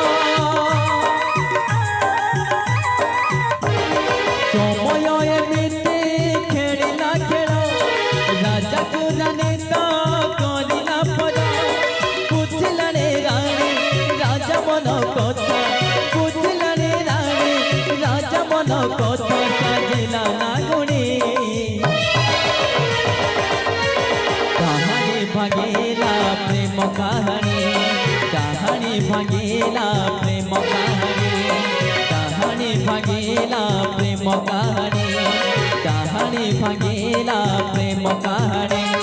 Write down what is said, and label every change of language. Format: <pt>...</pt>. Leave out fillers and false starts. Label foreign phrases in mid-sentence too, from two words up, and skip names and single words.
<or>ସମୟ ଏମିତି ଖେଳିଲା ଖେଳ ରାଜାକୁ ଜାନିତ କରିଲା ପର। ବୁଝିଲାଣି ରାଣୀ ରାଜା ମନ କଥା ବୁଝିଲାଣି ରାଣୀ ରାଜା ମନ କଥା ସାଜିଲା ନା ଗୁଣି।</or> <hi>कहानी भागेला प्रेम कहानी कहानी भागेला प्रेम कहानी कहानी भागेला प्रेम कहानी कहानी भागेला प्रेम कहानी।</hi>